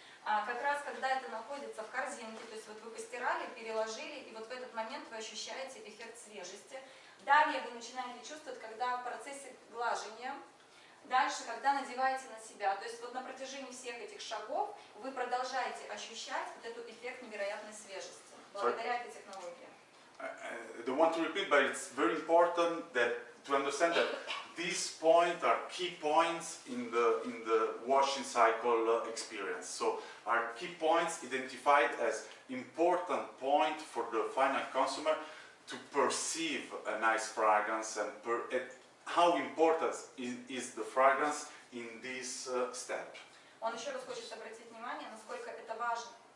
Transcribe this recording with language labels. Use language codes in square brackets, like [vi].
[ru] Как раз когда это находится в корзинке, то есть вот вы постирали, переложили, и вот в этот момент вы ощущаете эффект свежести. Далее вы начинаете чувствовать, когда в процессе глажения. Дальше, когда надеваете на себя, то есть вот на протяжении всех этих шагов вы продолжаете ощущать вот этот эффект невероятной свежести, благодаря этой технологии. [en] I don't want to repeat, but it's very important to understand that these points are key points in the washing cycle experience. So, are key points identified as important point for the final consumer to perceive a nice fragrance and how important is the fragrance in this step. [ru] Он еще раз хочет обратить внимание, насколько это важно.